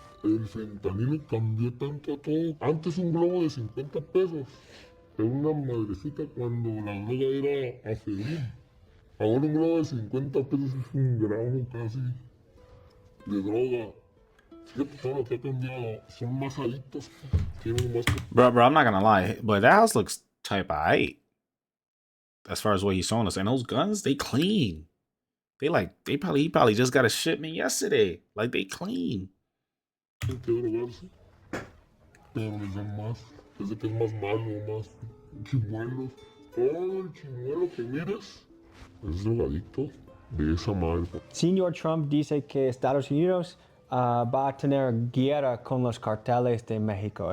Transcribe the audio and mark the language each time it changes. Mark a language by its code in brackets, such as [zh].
[es] El fentanilo cambió tanto a todo. Antes un globo de 50 pesos era una madrecita cuando la droga era aferín. Ahora un globo de 50 pesos es un gramo casi de droga. Fíjate todo lo que ha cambiado. Son más adictos. Tienen más... [en] Bro, I'm not gonna lie, but that house looks type aight. As far as what he's showing us, and those guns, they clean. He probably just got a shipment yesterday. Like, they clean. [es] Tienen que drogarse, pero les dan más. Es de que es más malo, más chimuelos. Todo el chimuelo que mires es drogadicto de esa madre. Señor Trump dice que Estados Unidos va a tener guerra con los carteles de México.